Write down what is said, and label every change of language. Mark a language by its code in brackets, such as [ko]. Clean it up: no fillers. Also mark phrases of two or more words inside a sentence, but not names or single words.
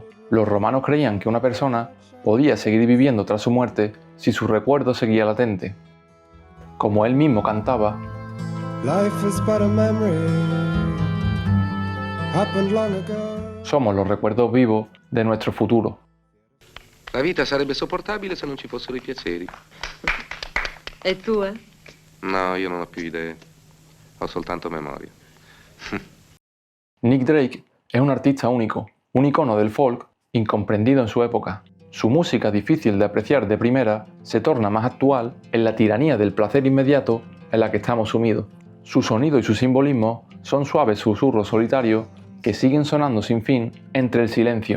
[es] Los romanos creían que una persona podía seguir viviendo tras su muerte si su recuerdo seguía latente. Como él mismo cantaba, somos los recuerdos vivos de nuestro futuro. [it] La vita sarebbe sopportabile se non ci fossero i piaceri. E tu, eh? No, io non ho più idee. Ho soltanto memoria. [es] Nick Drake es un artista único, un icono del folk incomprendido en su época. Su música, difícil de apreciar de primera, se torna más actual en la tiranía del placer inmediato en la que estamos sumidos. Su sonido y su simbolismo son suaves susurros solitarios que siguen sonando sin fin entre el silencio.